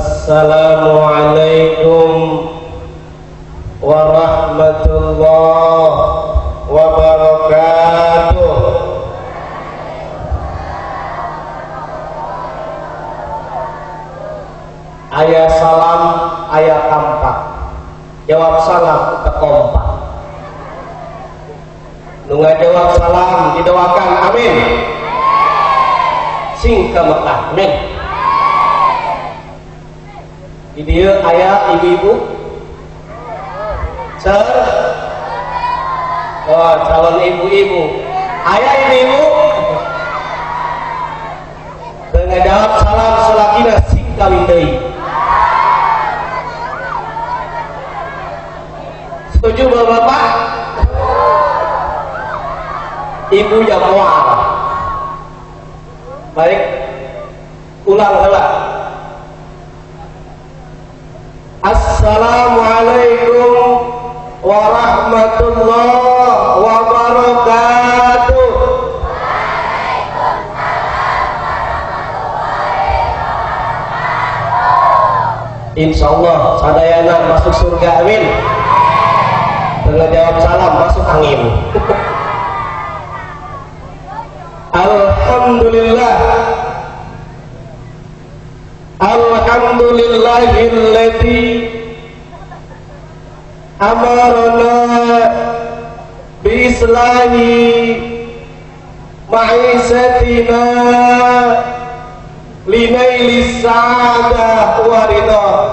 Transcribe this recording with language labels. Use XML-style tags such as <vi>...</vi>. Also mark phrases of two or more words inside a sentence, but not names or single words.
<ar>السلام عليكم ورحمة الله وبركاته.</ar> <su>Aya salam, aya tampak. Jawab salam teu kompak. Nu ngajawab salam didoakan amin. Sing ka Mekah amin. Di dieu aya ibu-ibu oh, calon ibu-ibu. Aya ibu-ibu teu ngajawab salam salakina sing kawin deui. Setuju Bapak?</su> <id>Ibu yang mual.</id> <su>Baik, ulang heula.</su> <ar>السلام عليكم ورحمة الله وبركاته.</ar> <su>Insyaallah sadayana masuk surga amin. Tengah jawab salam masuk angin. Alhamdulillah.</su> <ar>الحمد لله الذي أمرنا بإصلاح معيشتنا لنيل السعادة والرضا.</ar>